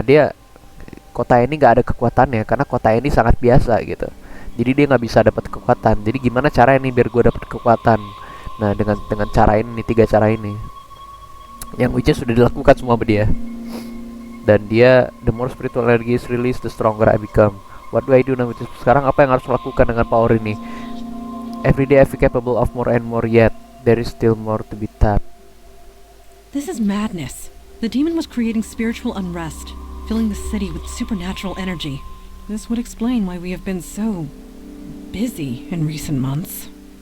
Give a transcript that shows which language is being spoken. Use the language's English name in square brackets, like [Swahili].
[Indonesian] Dia kota ini nggak ada kekuatannya karena kota ini sangat biasa gitu. Jadi dia nggak bisa dapat kekuatan. Jadi gimana cara ini biar gue dapat kekuatan? Nah dengan cara ini, 3 cara ini, yang which is sudah dilakukan semua sama dia. Dan dia, [English] the more spiritual energy is released, the stronger I become. What do I do now? [Indonesian] Sekarang apa yang harus lakukan dengan power ini? [English] Every day I feel capable of more and more, yet there is still more to be tapped. This is madness. The demon was creating spiritual unrest, filling the city with supernatural energy. This would explain why we have been so busy in recent months.